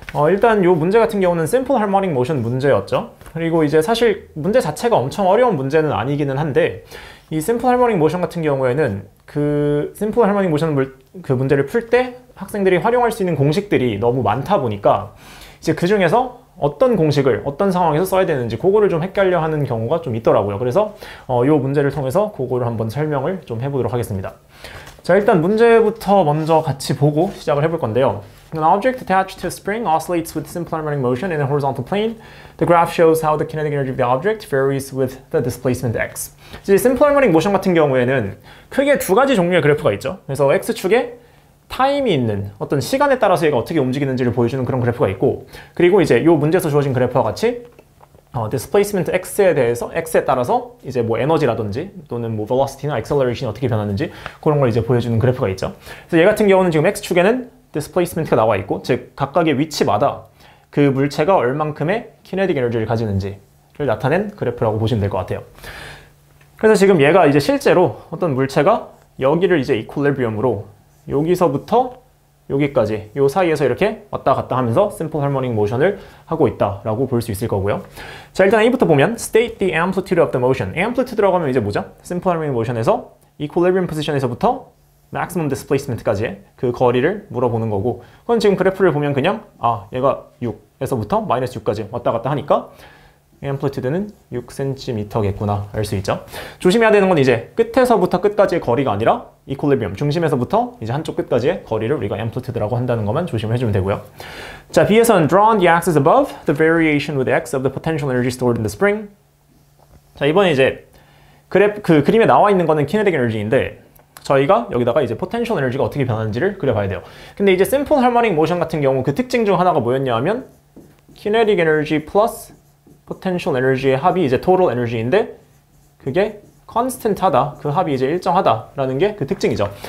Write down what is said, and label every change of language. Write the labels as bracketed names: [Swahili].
[Korean] 일단 이 문제 같은 경우는 심플 하모닉 모션 문제였죠. 그리고 이제 사실 문제 자체가 엄청 어려운 문제는 아니기는 한데, 이 심플 하모닉 모션 같은 경우에는 그 심플 하모닉 모션 그 문제를 풀 때 학생들이 활용할 수 있는 공식들이 너무 많다 보니까 이제 그 중에서 어떤 공식을 어떤 상황에서 써야 되는지 그거를 좀 헷갈려 하는 경우가 좀 있더라고요. 그래서 이 문제를 통해서 그거를 한번 설명을 좀 해보도록 하겠습니다. 자, 일단 문제부터 먼저 같이 보고 시작을 해볼 건데요. [English] An object attached to a spring oscillates with simple harmonic motion in a horizontal plane. The graph shows how the kinetic energy of the object varies with the displacement x. [Korean] 이제 simple harmonic motion 같은 경우에는 크게 두 가지 종류의 그래프가 있죠. 그래서 x축에 타임이 있는 어떤 시간에 따라서 얘가 어떻게 움직이는지를 보여주는 그런 그래프가 있고, 그리고 이제 이 문제에서 주어진 그래프와 같이 displacement x에 따라서 이제 뭐 에너지라든지 또는 뭐 velocity나 acceleration이 어떻게 변하는지 그런 걸 이제 보여주는 그래프가 있죠. 그래서 얘 같은 경우는 지금 x축에는 displacement가 나와 있고, 즉 각각의 위치마다 그 물체가 얼만큼의 kinetic energy를 가지는지를 나타낸 그래프라고 보시면 될 것 같아요. 그래서 지금 얘가 이제 실제로 어떤 물체가 여기를 이제 equilibrium으로 여기서부터 여기까지 요 사이에서 이렇게 왔다 갔다 하면서 simple harmonic motion을 하고 있다라고 볼 수 있을 거고요. 자, 일단 A부터 보면 [English] state the amplitude of the motion. [Korean] amplitude라고 하면 이제 뭐죠? simple harmonic motion에서 equilibrium position에서부터 maximum displacement까지의 그 거리를 물어보는 거고, 그건 지금 그래프를 보면 그냥 얘가 6에서부터 마이너스 6까지 왔다 갔다 하니까 amplitude는 6cm겠구나 알 수 있죠. 조심해야 되는 건 이제 끝에서부터 끝까지의 거리가 아니라 equilibrium, 중심에서부터 이제 한쪽 끝까지의 거리를 우리가 amplitude라고 한다는 것만 조심을 해주면 되고요. 자, B에서는 [English] draw on the axis above the variation with x of the potential energy stored in the spring. [Korean] 자, 이번에 이제 그림에 나와 있는 거는 kinetic energy인데, 저희가 여기다가 이제 potential energy가 어떻게 변하는지를 그려봐야 돼요. 근데 이제 simple harmonic motion 같은 경우 그 특징 중 하나가 뭐였냐 하면 kinetic energy plus potential energy의 합이 이제 total energy인데, 그게 constant하다, 그 합이 이제 일정하다라는 게 그 특징이죠.